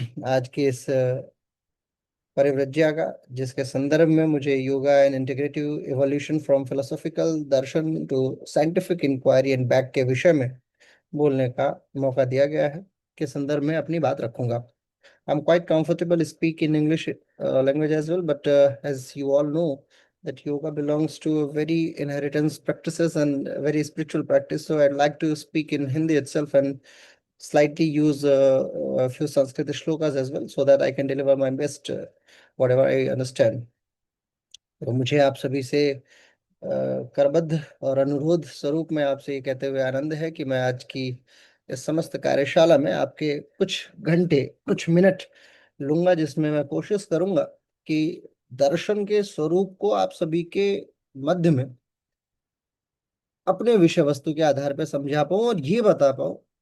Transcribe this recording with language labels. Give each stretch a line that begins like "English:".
Hindi: आज के इस परिव्रज्या का, जिसके संदर्भ में मुझे
English: yoga and integrative evolution from philosophical darshan to scientific inquiry and back
Hindi: के विषय में बोलने का मौका दिया गया है, के संदर्भ में अपनी बात रखूंगा।
English: I'm quite comfortable to speak in English language as well, but as you all know that yoga belongs to a very inheritance practices and a very spiritual practice, so I'd like to speak in Hindi itself and slightly use a few Sanskrit shlokas as well, so that I can deliver my best whatever I understand.
Hindi: तो मुझे आप सभी से करबद्ध और अनुरोध स्वरूप में आपसे ये कहते हुए आनंद है कि मैं आज की इस समस्त कार्यशाला में आपके कुछ घंटे, कुछ मिनट लूंगा, जिसमें मैं कोशिश करूंगा कि दर्शन के स्वरूप को आप सभी के मध्य में अपने विषय वस्तु के आधार पर समझा पाऊं और ये बता पाऊं।